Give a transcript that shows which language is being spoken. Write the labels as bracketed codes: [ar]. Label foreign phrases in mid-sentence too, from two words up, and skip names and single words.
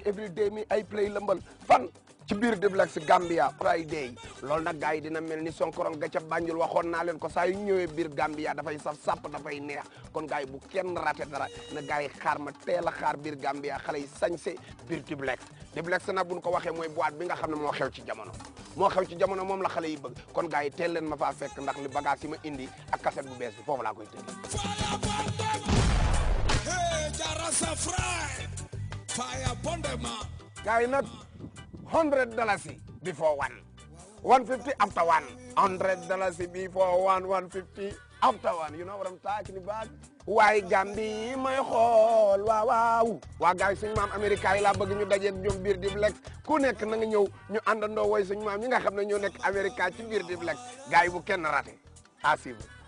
[en] Every day me I play [wo] lëmbal fan ci biir Duplex Gambia Friday loolu nag gars yi dina mel ni sonkorong ga ca Banjul waxoon naa leen ko saa yu ñëwee biir Gambia dafay saf sàpp dafay neex kon gars yi bu kenn raté dara na gars yi xaar ma teel a xaar biir Gambia xale yi sañse biir Duplex nag buñ ko waxee mooy boîte bi nga xam ne moo xew ci jamono moom la xale yi bëgg kon gars yi teel leen ma faa fekk ndax li bagage yi ma indi ak cassette bu bees bi foofu laa koy tëgg. Gars yi nag [en] $100 before one, 150 after one, $100 before one, 150 after one. You know what I'm talking about? [wo] Waaye Gambie may xool waaw waa gars yi suñu maam Amérique yi laa bëgg ñu dajeeg ñoom biir Duplex ku nekk na nga ñëw ñu àndandoo woy suñu maam ñi nga xam ne ñoo nekk Amérique ci biir Duplex gars yi bu kenn raté [fr] à suivre.